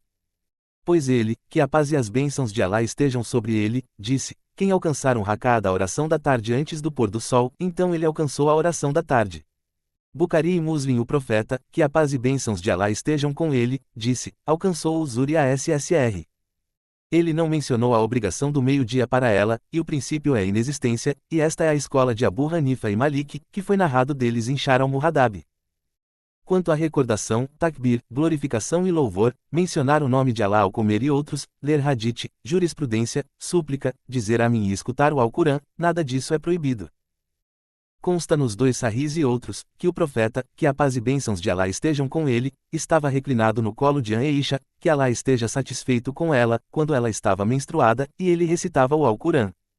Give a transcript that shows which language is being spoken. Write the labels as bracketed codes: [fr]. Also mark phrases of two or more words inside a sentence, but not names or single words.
[pt] Pois ele, que a paz e as bênçãos de Allah estejam sobre ele, disse, quem alcançar um raka'a da oração da tarde antes do pôr do sol, então ele alcançou a oração da tarde. Bukhari e Muslim o profeta, que a paz e bênçãos de Allah estejam com ele, disse, alcançou o Zuhr e a SSR. Ele não mencionou a obrigação do meio-dia para ela, e o princípio é inexistência, e esta é a escola de Abu Hanifa e Malik, que foi narrado deles em Shar al-Muhadab. Quanto à recordação, takbir, glorificação e louvor, mencionar o nome de Allah ao comer e outros, ler hadith, jurisprudência, súplica, dizer amém e escutar o Alcorão, nada disso é proibido. Consta nos 2 Sahihs e outros, que o profeta, que a paz e bênçãos de Allah estejam com ele, estava reclinado no colo de Aisha, que Allah esteja satisfeito com ela, quando ela estava menstruada, e ele recitava o Alcorão.